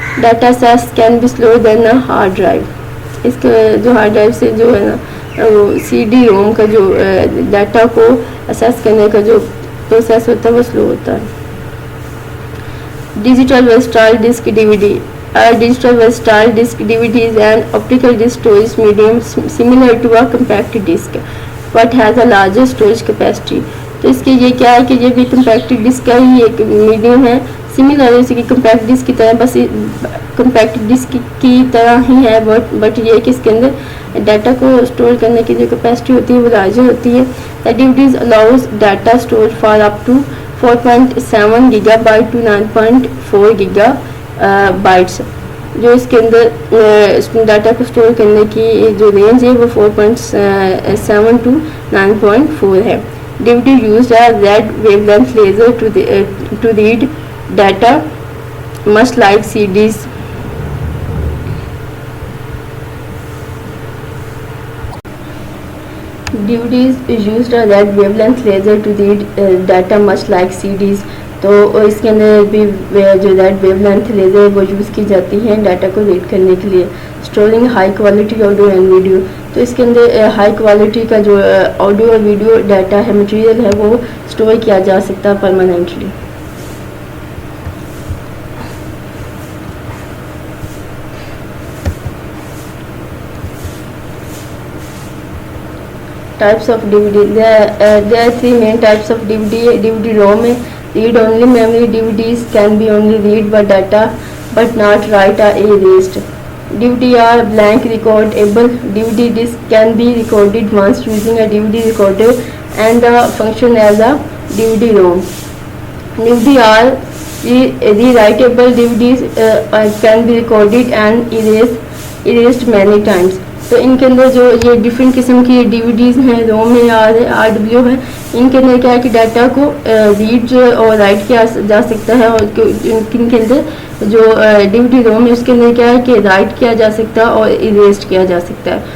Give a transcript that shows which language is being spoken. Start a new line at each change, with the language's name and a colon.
English: Data access can be slow than a hard drive.
Urdu: اس کے جو hard drive سے جو ہے نا وہ CD-ROM کا جو ڈاٹا کو اسیس کرنے کا جو پروسیس ہوتا ہے وہ سلو ہوتا ہے.
English: Digital versatile disk DVD. Digital versatile disk DVD is an optical disk storage medium similar to a compact disk but has a larger storage capacity.
Urdu: تو اس کے یہ کیا ہے کہ یہ بھی کمپیکٹ ڈسک کا ہی ایک میڈیم ہے سملر ہے جیسے کہ کمپیکٹ ڈسک کی طرح بس کمپیکٹ ڈسک کی طرح ہی ہے بٹ یہ کہ اس کے اندر ڈاٹا کو اسٹور کرنے کی جو کیپیسٹی ہوتی ہے وہ لارجر ہوتی ہے.
English: DVDs allows data stored for up to 4.7 gigabyte to 9.4 gigabytes.
Urdu: جو اس کے اندر ڈاٹا کو اسٹور کرنے کی جو رینج ہے وہ 4.7 ٹو 9.4 ہے.
English: DVD used a red wavelength laser to read data much like CDs. DVDs used a red wavelength laser to read data much like CDs.
Urdu: تو اس کے اندر بھی جو ریڈ ویو لینتھ لیزر وہ یوز کی جاتی ہیں ڈاٹا کو ریڈ کرنے کے لیے.
English: Storing high quality audio and video.
Urdu: تو اس کے اندر ہائی کوالٹی کا جو آڈیو اور ویڈیو ڈاٹا ہے مٹیریل ہے وہ اسٹور کیا جا سکتا ہے permanently.
English: Types of DVD. There are 3 main types of DVD. DVD-ROM ہے. Read only memory. DVDs can be only read by data but not write or erased. DVD are blank recordable. DVD disc can be recorded once using a DVD recorder and function as a DVD-ROM. DVD are rewritable. DVDs can be recorded and erased many times.
Urdu: تو ان کے اندر جو یہ different قسم کی DVDs ہیں روم ہے RW ہے ان کے اندر کیا ہے کہ ڈاٹا کو ریڈ اور رائٹ کیا جا سکتا ہے. اور ان کے اندر جو DVD-ROM ہے اس کے اندر کیا ہے کہ رائٹ کیا جا سکتا ہے اور اریزڈ کیا جا سکتا ہے.